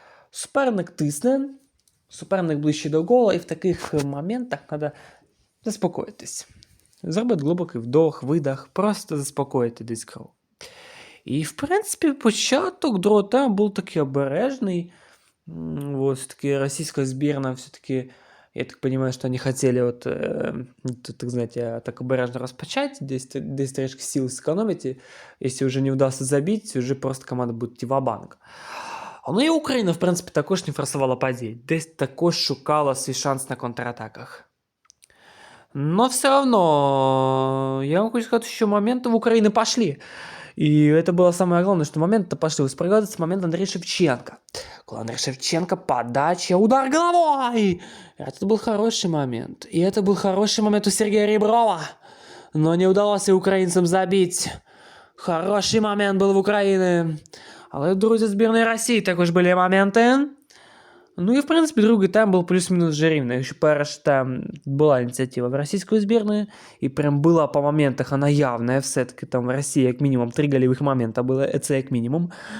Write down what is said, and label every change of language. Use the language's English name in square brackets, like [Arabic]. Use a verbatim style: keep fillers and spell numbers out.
[Ukrainian] Суперник тисне, суперник ближче до гола, і в таких е, моментах треба заспокоїтись. Зробити глибокий вдох, видах, просто заспокоїти десь кров. І, в принципі, початок другого тайму був такий обережний. [Russian] М, Вот, все-таки российская сборная все-таки, я так понимаю, что они хотели вот, э, т- так знаете, [Ukrainian] так обережно распочать, [Russian] здесь, т- здесь трешки сил сэкономить, и если уже не удастся забить, уже просто команда будет идти ва-банк. [Ukrainian] А Ну і Україна, в принципі, також не форсувала подій, десь також шукала свій шанс на контратаках. [Russian] Но все равно, я вам хочу сказать, что моменты в Украине пошли. И это было самое главное, что моменты пошли. Вы справляетесь с момента Андрея Шевченко. Гол Андрея Шевченко, подача, удар головой! Это был хороший момент. И это был хороший момент у Сергея Реброва. Но не удалось и украинцам забить. Хороший момент был в Украине. [Ukrainian] Але друзі збірної Росії також були моменти. Ну і в принципі другий тайм був плюс-мінус вже рівний. Якщо перший тайм була ініціатива в російської збірної, і прям була по моментах вона явна, все-таки там в Росії як мінімум три голевых момента було, е, це як мінімум.